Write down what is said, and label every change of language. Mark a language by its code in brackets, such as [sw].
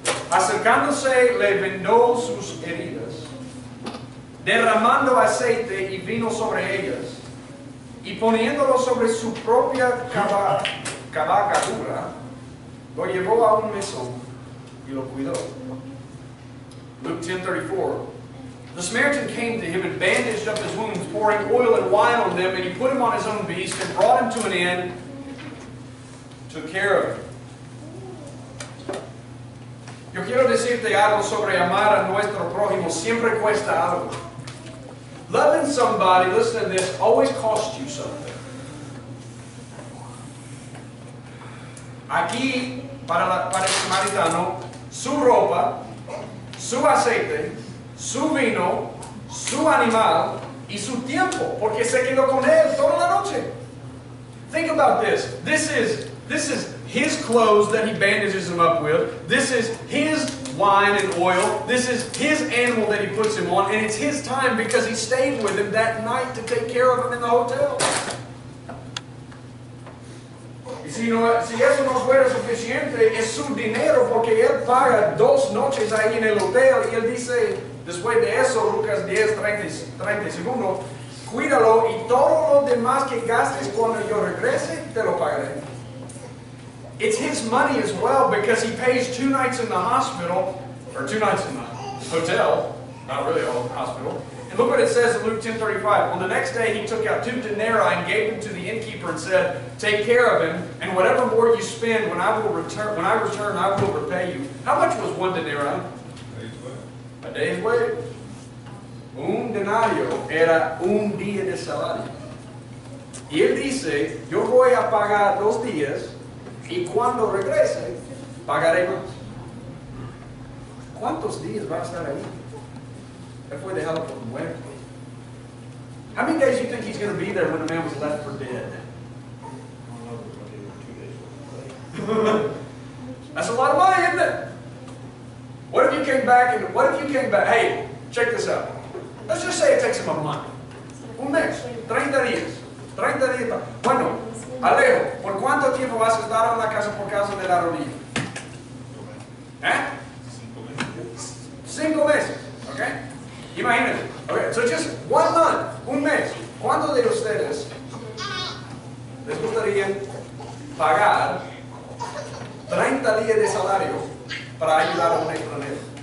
[es] Acercándose le vendó sus heridas, derramando aceite y vino sobre ellas, y poniéndolo sobre su propia cabalgadura, lo llevó a un mesón y lo cuidó. [en] Luke 10:34. The Samaritan came to him and bandaged up his wounds, pouring oil and wine on them, and he put him on his own beast and brought him to an inn, took care of him. [es] Yo quiero decirte algo sobre amar a nuestro prójimo. Siempre cuesta algo. [en] Loving somebody, listen to this, always costs you something. [es] Aquí, para el samaritano, su ropa, su aceite, su vino, su animal y su tiempo, porque se quedó con él toda la noche. [en] Think about this. This is his clothes that he bandages him up with. This is his wine and oil. This is his animal that he puts him on. And it's his time because he stayed with him that night to take care of him in the hotel. [es] Y si eso no fuera suficiente, es su dinero porque él paga 2 noches ahí en el hotel. Y él dice, después de eso, Lucas 10, 30 segundos, cuídalo y todo lo demás que gastes cuando yo regrese, te lo pagaré. [en] It's his money as well because he pays 2 nights in the hospital, or 2 nights in the hotel, not really a hospital. And look what it says in Luke 10:35. On the next day he took out 2 denarii and gave them to the innkeeper and said, take care of him, and whatever more you spend, when I return, I will repay you. How much was 1 denarii? A day's wage. [es] Un denario era un día de salario. Y él dice, yo voy a pagar 2 días y cuando regrese, pagaré más. ¿Cuántos días va a estar ahí? Él fue dejado por muerto. [en] How many days do you think he's going to be there when the man was left for dead? That's a lot of money, isn't it? What if you came back hey, check this out. Let's just say it takes him a month. [es] Un mes, 30 días. 30 días. Bueno, Alejo, ¿por cuánto tiempo vas a estar en la casa por causa de la rodilla? 5 meses. [en] Okay? [es] Imagínense. [en] Okay, so just 1 month, [es] un mes. ¿Cuántos de ustedes les gustaría pagar 30 días de salario para ayudar a un extranjero?